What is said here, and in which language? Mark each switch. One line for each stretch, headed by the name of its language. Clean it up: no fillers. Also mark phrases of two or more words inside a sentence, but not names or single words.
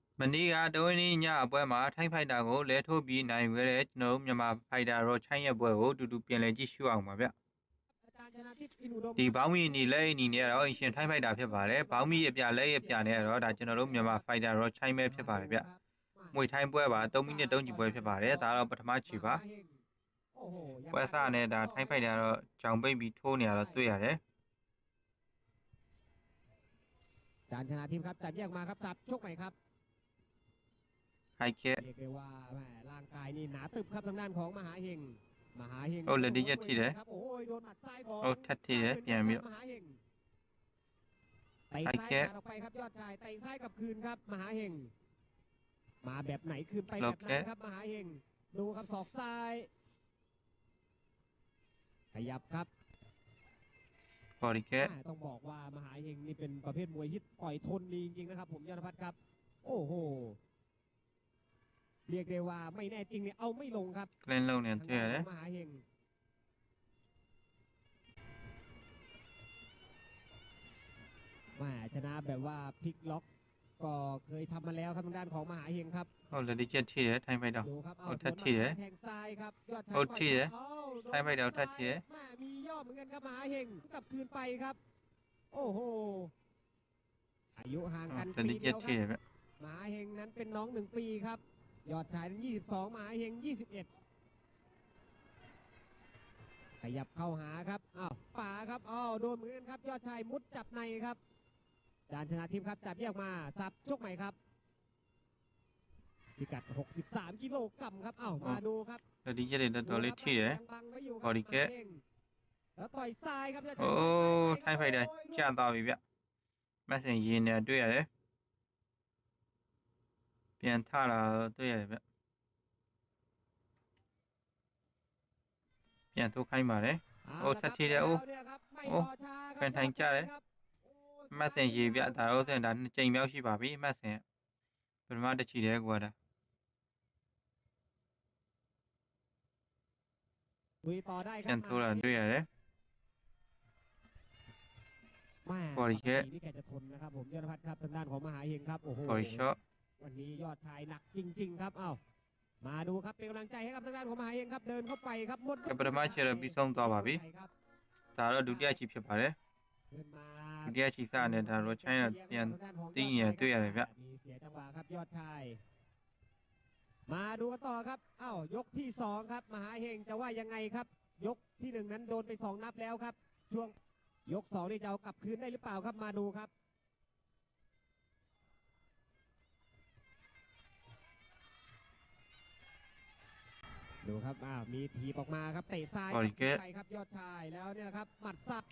Burmese: မနေ့ကတဝင်းကြီးညအပွဲမှာထိုင်းဖိုက်တာကိုလဲထိုးပြီးနိုင်ခဲ့တဲ့ကျွန်တော်တို့မြန်မာဖိုက်တာရောချိုင်းရဲ့ပွဲကိုတူတူပြန်လည်ကြည့်ရှုအောင်ပါဗျဒီဘောင်းမီအနေလက်အနေနဲ့တော့အင်ရှင်ထိုင်းဖိုက်တာဖြစ်ပါတယ်ဘောင်းမီအပြလက်ရပြနဲ့တော့ဒါကျွန်တော်တို့မြန်မာဖိုက်တာရောချိုင်းပဲဖြစ်ပါတယ်ဗျမွေထိုင်းပွဲပါ3မိနစ်3ချီပွဲဖြစ်ပါတယ်ဒါတော့ပထမချီပါပွဲစားနဲ့ဒါထိုင်းဖိုက်တာတော့ကြောင်ပိတ်ပြီးထိုးနေရတော့တွေ့ရတယ်
Thai: จานชนะทีมครับจับแยกมาครับสับชกใหม่ครับ
Burmese: ဟိုက်ခဲ
Thai: เรียกได้ว่าแหมร่างกายนี่หนาตึบครับทางด้านของมหาเฮง
Burmese: ဟုတ်လက်ဒီချက်ထိတယ်
Thai: โอ้ยโดนหมัดซ้ายของ
Burmese: ဟုတ်ထက်ထိတယ်ပြန်ပြီး
Thai: มหาเฮงเตะซ้ายออกไปครับยอดชายเตะซ้ายกลับคืนครับมหาเฮงมาแบบไหนคืนไปแบบนั้นครับมหาเฮงดูครับศอกซ้ายขยับครับ บอดี้แค่ ต้องบอกว่ามหาเฮงนี่เป็นประเภทมวยที่ต่อยทนดีจริงๆนะครับผมยอดพัฒน์ครับโอ้โหเรียกได้ว่าไม่แน่จริงเนี่ยเอาไม่ลงครับ เล่นลงเนี่ย
Burmese: တွေ့ရတယ်
Thai: มหาเฮงชนะแบบว่าพลิกล็อกก็เคยทำมาแล้วครับทางด้านของมหาเฮงครับ
Burmese: ဟုတ်လက်ဒီချက်ထိတယ်ထိုင်းဖိုက်တာဟုတ်ထက်ထိတယ်
Thai: แทงซ้ายครับยอดชาย
Burmese: ဟုတ်ထိတယ်ထိုင်းဖိုက်တာထက်ထိတယ်
Thai: มีย่อเหมือนกันครับมหาเฮงกลับคืนไปครับโอ้โหอายุห่างกันปีเดียวครับมหาเฮงนั้นเป็นน้อง1 ปีครับยอดชายนั้น22มหาเฮง21ขยับเข้าหาครับป่าครับโดนเหมือนกันครับยอดชายมุดจับในครับจานชนะทีมครับจับแยกมาสับชกใหม่ครับพิกัด63กิโลกรัมครับมาดูครับ
Burmese: လက်ဒီချက်တွေတော်လေးထိတယ်
Thai: บอดี้แค่ แล้วต่อยซ้ายครับ
Burmese: โอ้ထိုင်းဖိုက်တာကျသွားပြီဗျမက်ဆင်ရင်နဲ့တွေ့ရတယ်ပြန်ထလာတော့တွေ့ရတယ်ဗျပြန်ထိုးခိုင်းပါတယ်โอ้ထက်ထိတယ်โอ้ပြန်ထိုင်ကြတယ်မက်ဆင်ရေဗျဒါဥစဉ်ဒါ2ကြိမ်မြောက်ရှိပါပြီမက်ဆင်ပထမတစ်ချီတယ်ကွာဒါပြန်ထိုးလာတွေ့ရတယ်
Thai: บอดี้แค่นี่แกจะทนนะครับผมยอดพัฒน์ครับทางด้านของมหาเฮงครับโอ้โห บอดี้ช็อต วันนี้ยอดชายหนักจริงๆครับมาดูครับเป็นกำลังใจให้กับทางด้านของมหาเฮงครับเดินเข้าไปครับหมด
Burmese: ပထမချီတော့ပြီးဆုံးသွားပါပြီဒါတော့ဒုတိယချီဖြစ်ပါတယ်ဒုတိယချီစနဲ့ဒါတော့ချိုင်းတော့ပြန်တင်းရတွေ့ရတယ်ဗျ
Thai: มีเสียจังหวะครับยอดชายมาดูกันต่อครับยกที่2ครับมหาเฮงจะว่ายังไงครับยกที่1นั้นโดนไป2นับแล้วครับช่วงยก2นี่จะเอากลับคืนได้หรือเปล่าครับมาดูครับดูครับมีทีออกมาครับเตะซ้ายไปครับยอดชายแล้วเนี่ยครับหมัดซับ